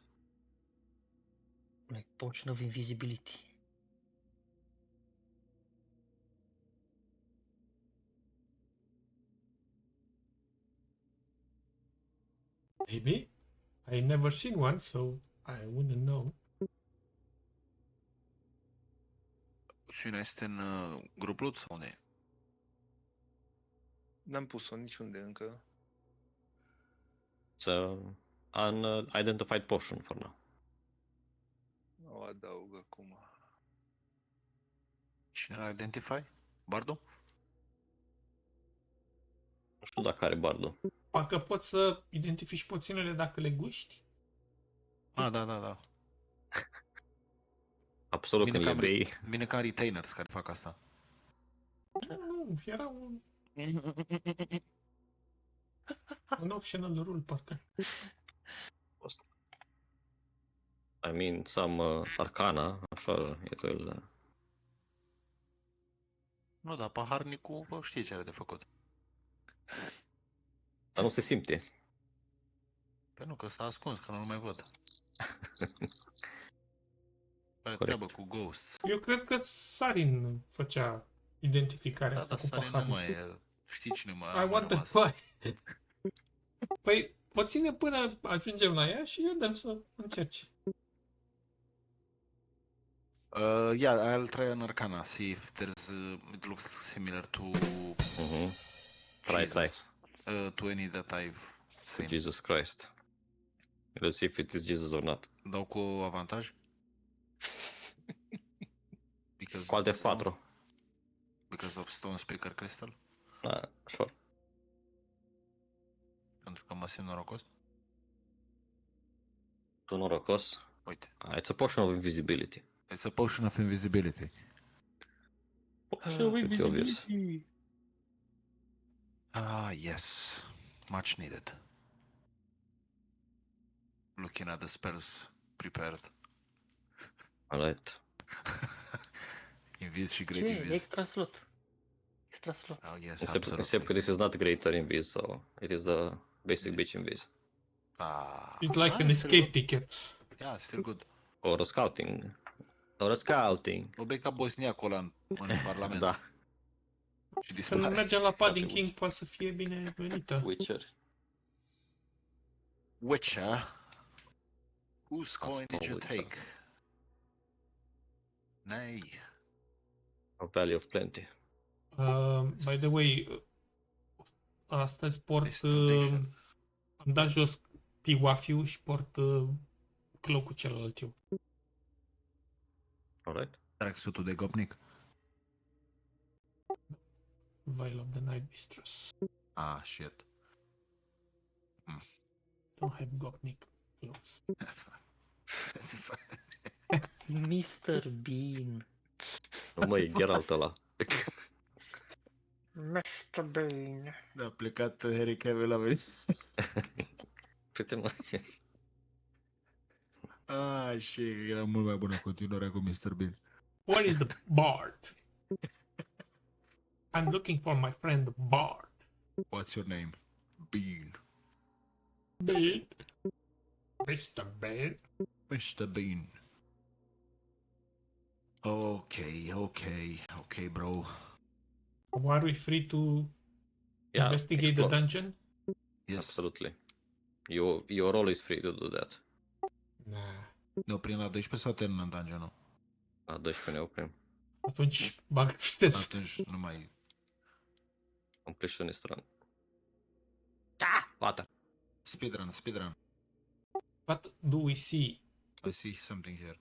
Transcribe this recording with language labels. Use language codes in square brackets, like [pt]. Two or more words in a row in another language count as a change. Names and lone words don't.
[en] Like potion of invisibility. Maybe. I never seen one, so I wouldn't know. [ro] Cine este în grupul sau unde e? N-am pus-o niciunde încă. [en] It's an unidentified potion for now. [ro] O adaug acum. Cine l-a identify? Bardo? Nu știu dacă are bardul. Parcă poți să identifici poțiunile dacă le guști. Ah, da. Absolut, când le bei. Bine ca retainers care fac asta. Nu, era un [en] optional rule, [ro] parcă. [en] I mean, some arcana, așa, it will... [ro] Nu, dar paharnicul știe ce are de făcut. Dar nu se simte. Păi nu, că s-a ascuns, că nu-l mai văd. Are Corect. treabă cu ghosts. Eu cred că Sarin făcea identificarea Da, asta dar cu Sari nu paharul. mai e. Știi cine mai [en] I [ro] a [en] want [ro] rămas? [en] the fly. [ro] Păi, poți ține până ajungem la ea și eu dăm să încerci. [en] Yeah, I'll try an arcana, see if there's it looks similar to Try. Jesus. To any that I've seen. Jesus Christ. Let's see if it is Jesus or not. [ro] Dau cu avantaj? Because Cu alte [en] of stone? 4. Because of Stone Speaker Crystal? Sure. [ro] Pentru că mă simt norocos? Tu norocos. Uite. [en] It's a potion of invisibility. It's a potion of invisibility. Potion of Pretty obvious. invisibility. Ah, yes. Much needed. Looking at the spells prepared. Alright. [ro] Invis și Great [en] Yeah, Invis. extra slot. Extra slot. Oh, yes, Except absolutely. that this is not greater invis, so it is the basic bitch invis. Ah, It's like an still escape good. ticket. Yeah, still good. Or a scouting. [ro] O bei ca bosniacul ăla în Parlament. Da. Și Când dispare. mergem la Padding King, poate să fie binevenită. [en] Witcher. Witcher. Whose coin [ro] Asta [en] did you Witcher. take? Nay. A Valley of Plenty. By the way, [ro] astăzi port... [en] Destination. [ro] am dat jos piwafiu și port clocul celălalt eu. [en] Alright. [ro] Tracksuitul de gopnic. [en] Veil of the Night Mistress. Ah, shit. Don't have gopnik clothes. Mr. Bean. [ro] Nu mă, e Geralt ăla. [en] Mr. Bean. [ro] A plecat Harry Cavill, a venit. [en] Pretty much, yes. [ro] Ah, și era mult mai bună continuarea cu Mr. Bean. [en] Where is the Bard? I'm looking for my friend Bard. What's your name? Bean. Bean. Mr. Bean. Mr. Bean. Okay, bro. Are we free to Yeah, investigate the explore. dungeon? Yes. Absolutely. You're always free to do that. Nah. [ro] Ne oprim la 12 sau terminăm dungeon-ul? La 12 ne oprim. Atunci bag viteză. Atunci nu mai... [en] Completionist run. Ah! Water. Speedrun. What do we see? I see something here.